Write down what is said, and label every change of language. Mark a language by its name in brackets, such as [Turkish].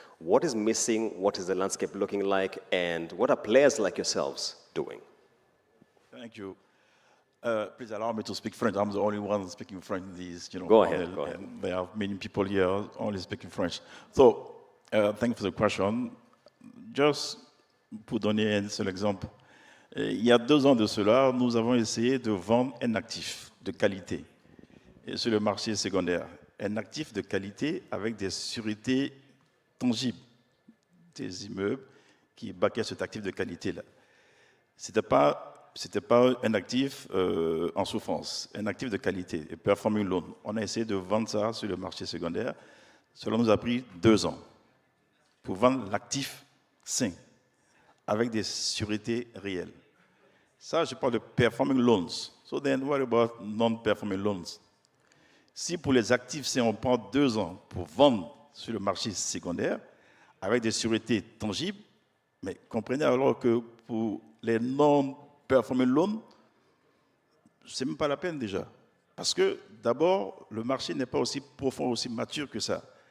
[English] What is missing? What is the landscape looking like? And what are players like yourselves doing? Thank you. Please allow me to speak French. I'm the only one speaking French in these, Go ahead, go ahead. There are many people here only speaking French. So, thank you for the question. [French] Just pour donner un seul exemple, il y a 2 ans de cela, nous avons essayé de vendre un actif de qualité sur le marché secondaire. Un actif de qualité avec des sûretés tangibles, des immeubles qui baquaient cet actif de qualité-là. C'était pas un actif en souffrance, un actif de qualité, un performing loan. On a essayé de vendre ça sur le marché secondaire. Cela nous a pris 2 ans pour vendre l'actif sain, avec des sûretés réelles. Ça, je parle de performing loans. [English] So then, what about non-performing loans? [French] Si pour les actifs, c'est on prend 2 ans pour vendre sur le marché secondaire, avec des sûretés tangibles, mais comprenez alors que pour les non-performing loans, ce n'est même pas la peine déjà. Parce que d'abord, le marché n'est pas aussi profond, aussi mature que ça.